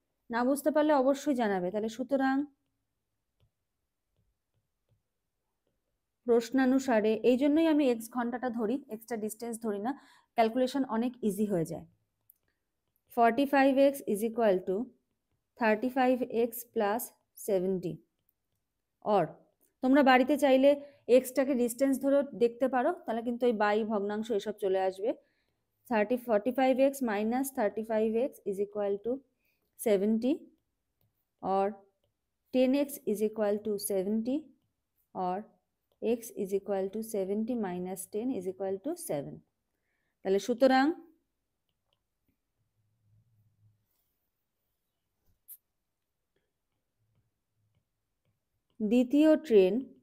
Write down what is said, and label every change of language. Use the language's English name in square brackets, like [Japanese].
[Bangla] না বুঝতে পারলে অবশ্যই জানাবে। তাহলে সুতরাং প্রশ্নানুসারে, এই জন্যই আমি x ঘন্টাটা ধরি, এক্সট্রা ডিস্টেন্স ধরি না, ক্যালকুলেশন অনেক ইজি হয়ে যায়। [English] 45x is equal to 35x plus 70, [Bangla] or তোমরা বাড়িতে চাইলে এক্সটাকে ডিস্টেন্স ধরে দেখতে পারো, তাহলে কিন্তু ওই বাই ভগ্নাংশ এসব চলে আসবে। [English] 45x minus 35x is equal to 70, or 10x is equal to 70, or x is equal to 70 minus 10 is equal to 7. [Bangla] তাহলে সুতরাং দ্বিতীয় ট্রেন